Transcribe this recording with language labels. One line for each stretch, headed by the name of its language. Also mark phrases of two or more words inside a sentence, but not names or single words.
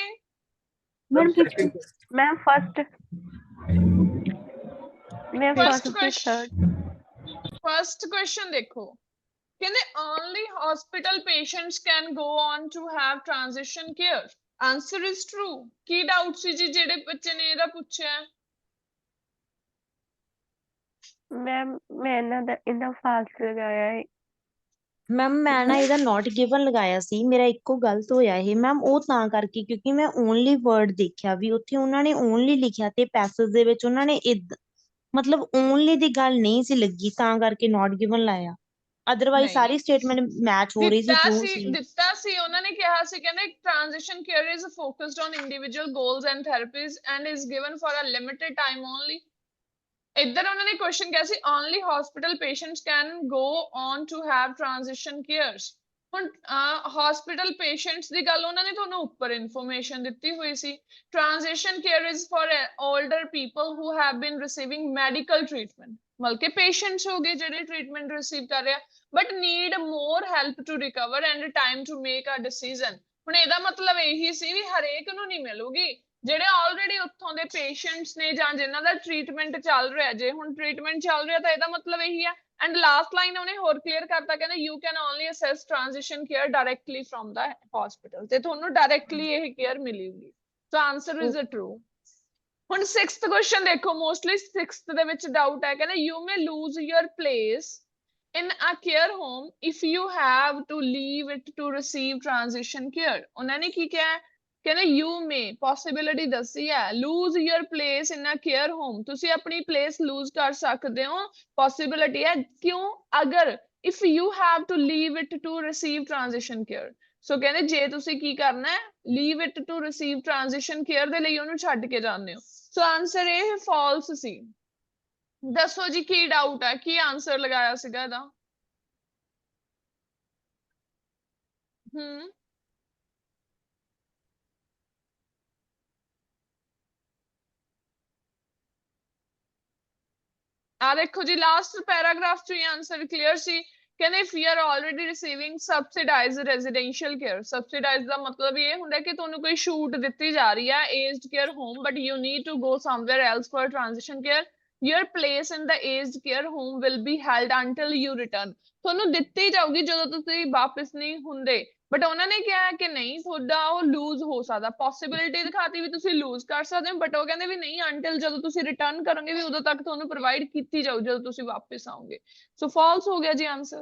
Punjabi: ਮੈਮ Second ਮੈਮ ਫਸਟ ਮੈਂ First ਫਸਟ ਤੇ ਥਰਡ ਫਸਟ ਕੁਐਸਚਨ ਦੇਖੋ, ਕਹਿੰਦੇ
English: only hospital patients can go on to have transition care. Answer is true.
Punjabi: ਕੀ ਡਾਊਟ ਸੀ ਜੀ ਜਿਹੜੇ ਬੱਚੇ ਨੇ ਇਹਦਾ ਪੁੱਛਿਆ? ਮੈਮ ਮੈਂ ਇਹਦਾ ਫਾਲਸ ਲਗਾਇਆ ਹੈ। ਮੈਮ ਮੈਂ ਨਾ ਇਹਦਾ
English: not given
Punjabi: ਲਗਾਇਆ ਸੀ, ਮੇਰਾ ਇੱਕੋ ਗਲਤ ਹੋਇਆ ਇਹ ਮੈਮ, ਉਹ ਤਾਂ ਕਰਕੇ ਕਿਉਂਕਿ ਮੈਂ
English: only word
Punjabi: ਦੇਖਿਆ ਵੀ ਉੱਥੇ ਉਹਨਾਂ ਨੇ ਓਨਲੀ ਲਿਖਿਆ ਤੇ ਪੈਸੇਜ ਦੇ ਵਿੱਚ ਉਹਨਾਂ ਨੇ ਮਤਲਬ ਓਨਲੀ ਦੀ ਗੱਲ ਨਹੀਂ ਸੀ ਲੱਗੀ, ਤਾਂ ਕਰਕੇ
English: not given
Punjabi: ਲਾਇਆ। ਅਦਰਵਾਈਜ਼ ਨਹੀਂ ਸਾਰੀ
English: statement match
Punjabi: ਹੋ ਰਹੀ ਸੀ, ਟਰੂ ਸੀ। ਦਿੱਤਾ ਸੀ ਉਹਨਾਂ ਨੇ ਕਿਹਾ ਸੀ, ਕਹਿੰਦੇ
English: transition care is focused on individual goals and therapies and is given for a limited time only. ਇੱਧਰ ਉਹਨਾਂ ਨੇ ਕੁਐਸਚਨ ਕਿਹਾ ਸੀ only hospital patients can go on to have transition cares.
Punjabi: ਹੁਣ
English: hospital patients
Punjabi: ਦੀ ਗੱਲ ਉਹਨਾਂ ਨੇ ਤੁਹਾਨੂੰ ਉੱਪਰ ਇਨਫੋਰਮੇਸ਼ਨ ਦਿੱਤੀ ਹੋਈ ਸੀ।
English: Transition care is for older people who have been receiving medical treatment,
Punjabi: ਮਤਲਬ ਕਿ
English: patients
Punjabi: ਹੋ ਗਏ ਜਿਹੜੇ
English: treatment receive
Punjabi: ਕਰ ਰਹੇ ਆ
English: but need more help to recover and time to make a decision.
Punjabi: ਹੁਣ ਇਹਦਾ ਮਤਲਬ ਇਹੀ ਸੀ ਵੀ ਹਰੇਕ ਨੂੰ ਨਹੀਂ ਮਿਲੂਗੀ, ਜਿਹੜੇ ਆਲਰੇਡੀ ਉੱਥੋਂ ਦੇ ਪੇਸ਼ੈਂਟਸ ਨੇ ਜਾਂ ਜਿਨ੍ਹਾਂ ਦਾ ਟ੍ਰੀਟਮੈਂਟ ਚੱਲ ਰਿਹਾ, ਜੇ ਹੁਣ ਟ੍ਰੀਟਮੈਂਟ ਚੱਲ ਰਿਹਾ ਤਾਂ ਇਹਦਾ ਮਤਲਬ ਇਹੀ ਹੈ।
English: And last line
Punjabi: ਉਹਨੇ ਹੋਰ ਕਲੀਅਰ ਕਰਤਾ, ਕਹਿੰਦੇ
English: you can only access transition care directly from the hospital,
Punjabi: ਤੇ ਤੁਹਾਨੂੰ ਡਾਇਰੈਕਟਲੀ ਇਹ ਕੇਅਰ ਮਿਲੇਗੀ।
English: So answer is a true.
Punjabi: ਹੁਣ 6th ਕੁਐਸਚਨ ਦੇਖੋ, ਮੋਸਟਲੀ 6th ਦੇ ਵਿੱਚ ਡਾਊਟ ਹੈ, ਕਹਿੰਦੇ
English: you may lose your place in a care home if you have to leave it to receive transition care.
Punjabi: ਉਹਨਾਂ ਨੇ ਕੀ ਕਿਹਾ? ਕਹਿੰਦੇ
English: you may possibility
Punjabi: ਦੱਸੀ ਹੈ,
English: lose your place in a care home,
Punjabi: ਤੁਸੀਂ ਆਪਣੀ
English: place lose
Punjabi: ਕਰ ਸਕਦੇ ਹੋ, possibility ਹੈ। ਕਿਉਂ?
English: ਅਗਰ if you have to leave it to receive transition care,
Punjabi: ਸੋ ਕਹਿੰਦੇ ਜੇ ਤੁਸੀਂ ਕੀ ਕਰਨਾ ਹੈ,
English: leave it to receive transition care
Punjabi: ਦੇ ਲਈ ਉਹਨੂੰ ਛੱਡ ਕੇ ਜਾਂਦੇ ਹੋ। ਸੋ ਆਨਸਰ ਇਹ false ਸੀ। ਦੱਸੋ ਜੀ ਕੀ ਡਾਊਟ ਹੈ, ਕੀ ਆਨਸਰ ਲਗਾਇਆ ਸੀਗਾ ਇਹਦਾ? ਆ ਦੇਖੋ ਜੀ
English: last paragraph
Punjabi: ਚ ਹੀ
English: answer clear
Punjabi: ਸੀ।
English: ਕਹਿੰਦੇ if you are already receiving subsidized residential care, subsidized
Punjabi: ਦਾ ਮਤਲਬ ਇਹ ਹੁੰਦਾ ਕਿ ਤੁਹਾਨੂੰ ਕੋਈ ਛੂਟ ਦਿੱਤੀ ਜਾ ਰਹੀ ਹੈ
English: aged care home, but you need to go somewhere else for transition care, your place in the aged care home will be held until you return.
Punjabi: ਤੁਹਾਨੂੰ ਦਿੱਤੀ ਜਾਊਗੀ ਜਦੋਂ ਤੁਸੀਂ ਵਾਪਸ ਨਹੀਂ ਹੁੰਦੇ, ਬਟ ਉਹਨਾਂ ਨੇ ਕਿਹਾ ਕਿ ਨਹੀਂ, ਤੁਹਾਡਾ ਉਹ ਲੂਜ਼ ਹੋ ਸਕਦਾ, ਪੋਸੀਬਿਲਿਟੀ ਦਿਖਾਤੀ ਵੀ ਤੁਸੀਂ ਲੂਜ਼ ਕਰ ਸਕਦੇ ਹੋ, ਬਟ ਉਹ ਕਹਿੰਦੇ ਵੀ ਨਹੀਂ, ਅੰਟਿਲ ਜਦੋਂ ਤੁਸੀਂ ਰਿਟਰਨ ਕਰੋਗੇ ਵੀ ਉਦੋਂ ਤੱਕ ਤੁਹਾਨੂੰ ਪ੍ਰੋਵਾਈਡ ਕੀਤੀ ਜਾਊ ਜਦੋਂ ਤੁਸੀਂ ਵਾਪਸ ਆਓਗੇ। ਸੋ ਫਾਲਸ ਹੋ ਗਿਆ ਜੀ ਆਨਸਰ।